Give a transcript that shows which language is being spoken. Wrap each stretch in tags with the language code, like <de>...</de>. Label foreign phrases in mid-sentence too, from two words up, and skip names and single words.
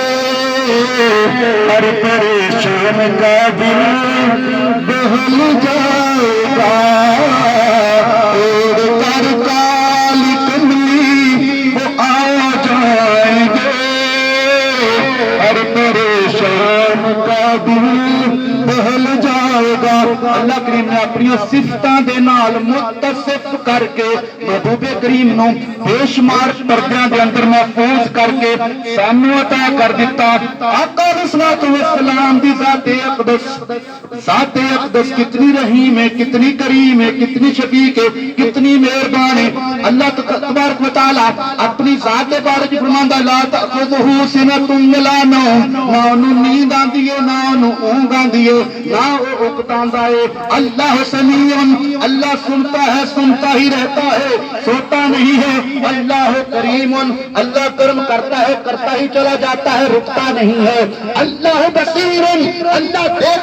<ur>ہر پریشان کا دل بہل جائے گا اور کر کالی کملی وہ آ جائیں گے ہر پریشان کا دل بہل جائے گا اللہ کریم نے</ur> <pa>اپنی صفتاں دے نال متصف کر کے محبوب کریم نو بے شمار پردیاں دے اندر محفوظ کر کے سانو عطا کر دیتا آقا علیہ الصلوۃ والسلام دی ذات اقدس کتنی رحیم ہے کتنی کریم ہے کتنی شفیق ہے کتنی مہربان ہے اللہ تبارک و تعالی اپنی ذات کے بارے میں فرماندا</pa> <ar>لا تأخذہ سنۃ ولا نوم</ar> <pa>نہ انہوں نیند آندی ہے نہ انہوں اونگ آندی ہے نہ وہ اکتاندا ہے اللہ سمیع اللہ سنتا ہی رہتا</pa> <ur>ہے سوتا نہیں ہے اللہ کریم اللہ کرم کرتا ہی چلا جاتا ہے رکتا نہیں ہے اللہ بصیر اللہ دیکھ</ur>